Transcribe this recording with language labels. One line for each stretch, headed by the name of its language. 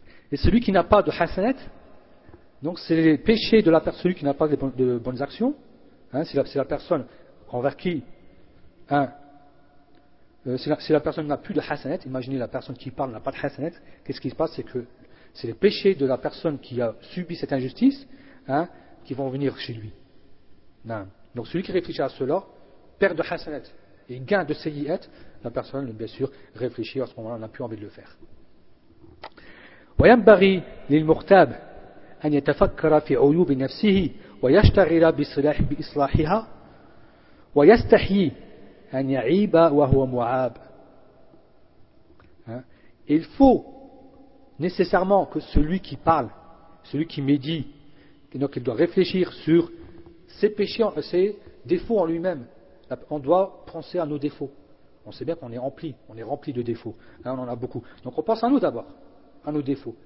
French: Et celui qui n'a pas de hasanat, donc c'est les péchés de la personne, celui qui n'a pas de bonnes actions, hein, c'est la personne envers qui, hein, si la personne n'a plus de hasanat, imaginez la personne qui parle n'a pas de hasanat, qu'est-ce qui se passe? C'est que c'est les péchés de la personne qui a subi cette injustice, hein, qui vont venir chez lui. Non. Donc celui qui réfléchit à cela perd de hasanat et gain de sayyi'at. La personne, bien sûr, réfléchit à ce moment-là, n'a plus envie de le faire.
Arabic: وينبغي للمغتاب أن يتفكر في عيوب نفسه ويشتغل بإصلاحها ويستحي أن يعيب وهو معاب.
French: Il faut nécessairement que celui qui parle, celui qui médit, donc il doit réfléchir sur ses péchés, ses défauts en lui-même. On doit penser à nos défauts. On sait bien qu'on est rempli, on est rempli de défauts. Là, on en a beaucoup. Donc on pense à nous d'abord. À nos défauts.